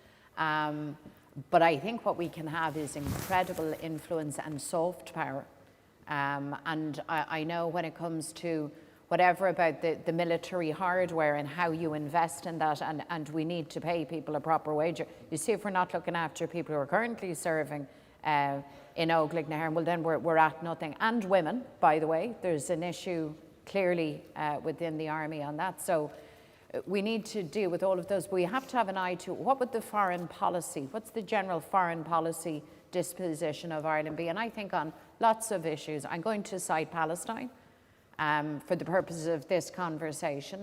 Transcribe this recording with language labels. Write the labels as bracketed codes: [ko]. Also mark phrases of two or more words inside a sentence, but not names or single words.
[en] But I think what we can have is incredible influence and soft power. And I know when it comes to whatever about the military hardware and how you invest in that, and we need to pay people a proper wage. You see, if we're not looking after people who are currently serving in Óglaigh na hÉireann, well then we're at nothing. And women, by the way, there's an issue clearly within the army on that. So we need to deal with all of those, but we have to have an eye to what would the foreign policy, what's the general foreign policy disposition of Ireland be? And I think on lots of issues, I'm going to cite Palestine for the purposes of this conversation.